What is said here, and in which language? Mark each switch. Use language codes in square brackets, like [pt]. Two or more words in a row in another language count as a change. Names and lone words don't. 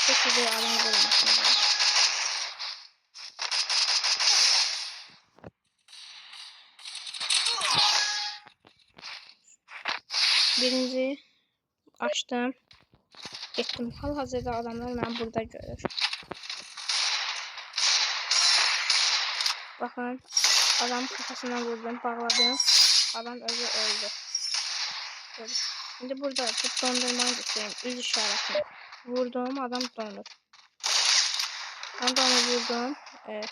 [tr] Sizi adam vurmasın. Birinci açtım. [az] Getdim. Hal-hazırda adamlar məni burada görür. [tr] Bakın, adam kafasına vurdum, bağladım. Adam özü öldü. Böyle. Şimdi burada bu dondurmayı göstereyim. Üz işaretini. Vurduğum adam donur. Ben de onu vurdum. Evet.